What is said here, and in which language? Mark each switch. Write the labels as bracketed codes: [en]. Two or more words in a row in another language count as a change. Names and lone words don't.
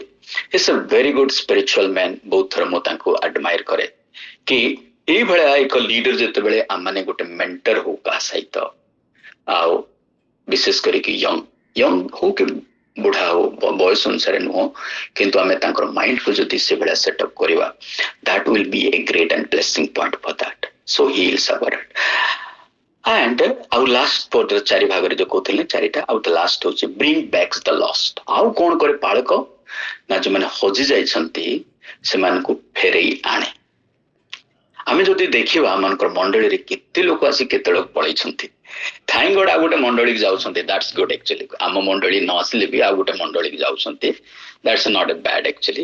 [en] It's a very good spiritual man. [or] ବହୁତ ଥର ମୁଁ ତାଙ୍କୁ ଆଡମାୟର କରେ କି ଏଇଭଳିଆ ଏକ ଲିଡର ଯେତେବେଳେ ଆମମାନେ ଗୋଟେ ମେଣ୍ଟର ହଉ କାହା ସହିତ, ଆଉ ବିଶେଷ କରିକି ୟଙ୍ଗ ହଉ କି ବୁଢା ହଉ, ବୟସ ଅନୁସାରେ ନୁହଁ, କିନ୍ତୁ ଆମେ ତାଙ୍କର ମାଇଣ୍ଡ କୁ ଯଦି ସେଭଳିଆ ସେଟଅପ୍ କରିବା, [en] that will be a great and blessing point for that. So he is our and [or] ଆଉ ଲାଷ୍ଟ ପଦ 4 ଭାଗରେ ଯୋଉ କହୁଥିଲେ 4ଟା, ଆଉ ଲାଷ୍ଟ ହଉଛି [en] bring back the lost। [or] ଆଉ କଣ କରେ ପାଳକ ନା ଯୋଉମାନେ ହଜି ଯାଇଛନ୍ତି ସେମାନଙ୍କୁ ଫେରେଇ ଆଣେ। ଆମେ ଯଦି ଦେଖିବା ଆମମାନଙ୍କର ମଣ୍ଡଳୀରେ କେତେ ଲୋକ ଆସି କେତେ ଲୋକ ପଳେଇଛନ୍ତି। [en] Thank God [or] ଆଉ ଗୋଟେ ମଣ୍ଡଳୀକି ଯାଉଛନ୍ତି, [en] that's good. [or] ଆକ୍ଚୁଆଲି ଆମ ମଣ୍ଡଳୀ ନ ଆସିଲେ ବି ଆଉ ଗୋଟେ ମଣ୍ଡଳୀକି ଯାଉଛନ୍ତି, [en] that's not a bad actually.